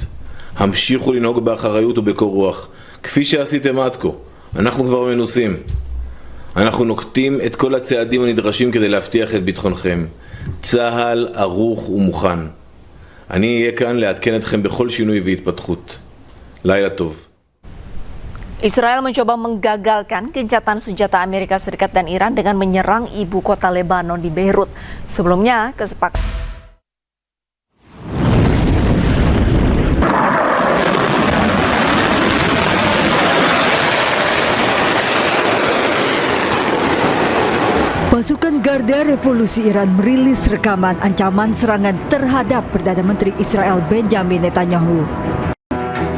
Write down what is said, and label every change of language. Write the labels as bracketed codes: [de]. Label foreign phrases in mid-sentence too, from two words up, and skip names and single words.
[he] המשיכו לנהוג באחריות ובקור רוח, כפי שעשיתם עד כה. אנחנו כבר מנוסים. אנחנו נוקטים את כל הצעדים הנדרשים כדי להבטיח את ביטחונכם. צה"ל ערוך ומוכן. אני אהיה כאן לעדכן אתכם בכל שינוי והתפתחות. לילה טוב. [id] Israel mencoba menggagalkan gencatan senjata Amerika Serikat dan Iran dengan menyerang ibu kota Lebanon di Beirut. Sebelumnya, Pasukan Garda Revolusi Iran merilis rekaman ancaman serangan terhadap Perdana Menteri Israel Benjamin Netanyahu.